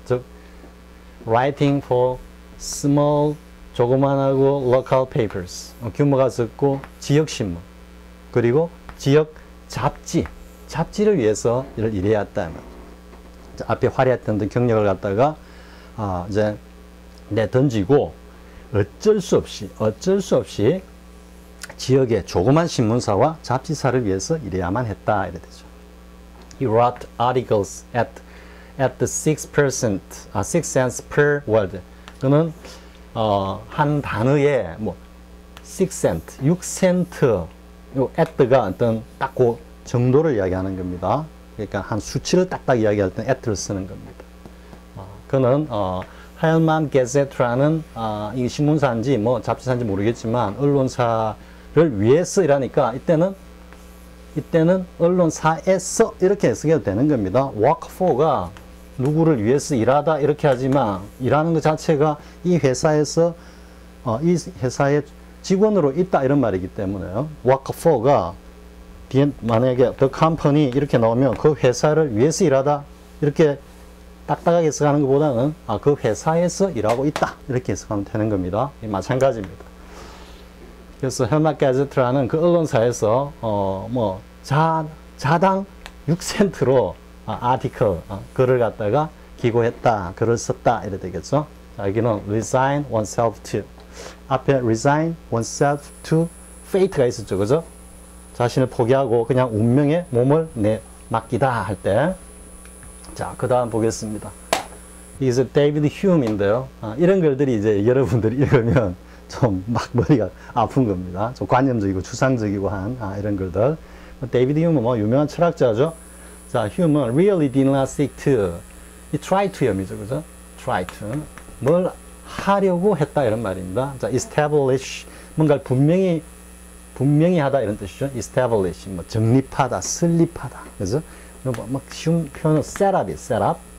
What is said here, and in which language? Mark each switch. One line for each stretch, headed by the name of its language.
Korean: 즉
English: writing for small
Korean: 조그만하고
English: local papers
Korean: 규모가 적고 지역 신문 그리고 지역 잡지를 위해서 일해야 했다. 앞에 화려했던 경력을 갖다가 이제 내던지고 어쩔 수 없이 지역의 조그만 신문사와 잡지사를 위해서 일해야만 했다 이래 되죠.
English: He wrote articles at the 6 cents per word.
Korean: 그는 한 단어에 뭐 6센트, 6센트, 요 at가 어떤 딱 그 정도를 이야기하는 겁니다. 그러니까 한 수치를 딱딱 이야기할 때는 at를 쓰는 겁니다. 그는 하얀맘 게제트라는 이 신문사인지 뭐 잡지사인지 모르겠지만 언론사를 위해서 일하니까 이때는 언론사에서 이렇게 해석해도 되는 겁니다. work for가 누구를 위해서 일하다 이렇게 하지만 일하는 것 자체가 이 회사에서 이 회사의 직원으로 있다 이런 말이기 때문에요. work for가 만약에
English: the company
Korean: 이렇게 나오면 그 회사를 위해서 일하다 이렇게 딱딱하게 해석하는 것보다는 그 회사에서 일하고 있다 이렇게 해석하면 되는 겁니다. 마찬가지입니다. 그래서 헬마 게제트라는 그 언론사에서 뭐 자당 6센트로 아티클 글을 갖다가 기고했다, 글을 썼다 이래 되겠죠. 자, 여기는
English: resign oneself to
Korean: 앞에
English: resign oneself to fate
Korean: 가 있었죠, 그죠? 자신을 포기하고 그냥 운명에 몸을 맡기다 할 때. 자, 그 다음 보겠습니다. 이게 데이비드 휴음인데요. 이런 글들이 이제 여러분들이 읽으면 좀 막 머리가 아픈 겁니다. 좀 관념적이고 추상적이고 한 이런 글들. 데이비드 휴음은 뭐 유명한 철학자죠.
English: 자, 휴음은 really did not seek to.
Korean: 이 try to 염이죠, 그죠?
English: try to.
Korean: 뭘 하려고 했다 이런 말입니다. 자, establish 뭔가를 분명히 하다 이런 뜻이죠. establish 뭐 정립하다, 설립하다, 그죠? 막 쉬운 표현은 setup이 setup.